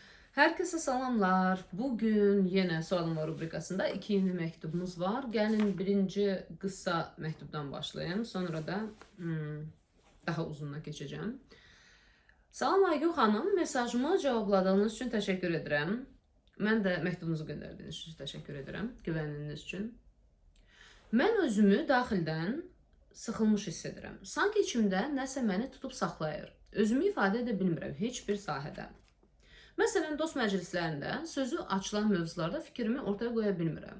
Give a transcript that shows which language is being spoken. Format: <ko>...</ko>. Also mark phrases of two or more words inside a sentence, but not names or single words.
<tr>Herkese salamlar. Bugün yine Suallar rubrikasında iki yeni mektubumuz var. Gelin birinci kısa mektubdan başlayayım. Sonra da daha uzununa geçeceğim. Salam Aygül xanım, mesajımı cevapladığınız için teşekkür ederim.</tr> <az>Mən də məktubunuzu göndərdiyiniz üçün təşəkkür edirəm, güvəniniz üçün. Mən özümü daxildən sıxılmış hiss edirəm. Sanki içimdə nəsə məni tutub saxlayır. Özümü ifadə edə bilmirəm heç bir sahədə. Məsələn, dost məclislərində sözü açılan mövzularda fikrimi ortaya qoya bilmirəm.</az>